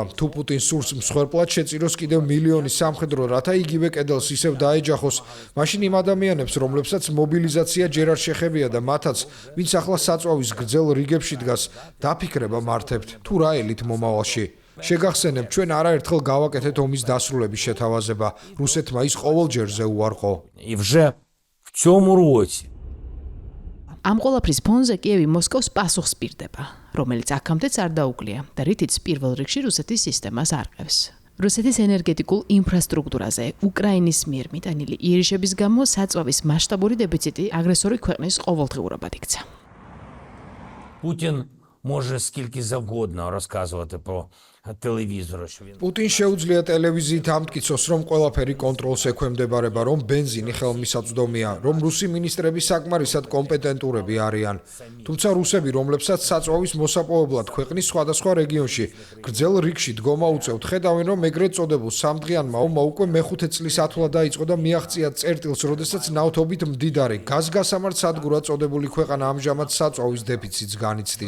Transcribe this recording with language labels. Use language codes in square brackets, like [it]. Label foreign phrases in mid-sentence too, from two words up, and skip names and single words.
[ka] თუ პუტინს სურს მსხვერპლად შეწიროს კიდევ მილიონი სამხედრო, რათა იგივე კედელს ისევ დაეჯახოს, მაშინ იმ ადამიანებს, რომლებსაც მობილიზაცია ჯერ არ შეხებია და მათაც, ვინც ახლა საწვავის გრძელ რიგებში დგას, დაფიქრება მართებთ, თუ რა ელით მომავალში. შეგახსენებთ, ჩვენ არაერთხელ გავაკეთეთ ომის დასრულების შეთავაზება. რუსეთმა ის ყოველჯერზე უარყო. [uk] І вже в цьому році [ka] ამ ყველაფრის ფონზე კიევი მოსკოვს პასუხს პირდება, რომელიც აქამდეც არ დაუკლია და რითიც პირველ რიგში რუსეთის სისტემას არყევს. რუსეთის ენერგეტიკულ ინფრასტრუქტურაზე უკრაინის მიერ მიტანილი იერიშების გამო საწვავის მასშტაბური დეფიციტი აგრესორი ქვეყნის ყოველდღიურობად იქცა. [uk] Путін може скільки завгодно розказувати про телевізор, що він [ka] პუტინ შეუძლია ტელევიზიით ამტკიცოს, რომ ყველაფერი კონტროლს ექვემდებარება, რომ ბენზინი ხელმისაწვდომია, რომ რუსი მინისტრები საკმარისად კომპეტენტურები არიან. თუმცა რუსები, რომლებსაც საწვავის მოსაპოვებლად ქვეყნის სხვადასხვა რეგიონში გრძელ რიგში დგომა უწევთ, ხედავენ, რომ ეგრეთ წოდებულ სამდღიანმა ომმა უკვე მეხუთე წლის ათვლა დაიწყო და მიაღწია წერტილს, როდესაც ნავთობით მდიდარი გაზგასამართ სადგურად წოდებული ქვეყანა ამჟამად საწვავის დეფიციტს განიცდის.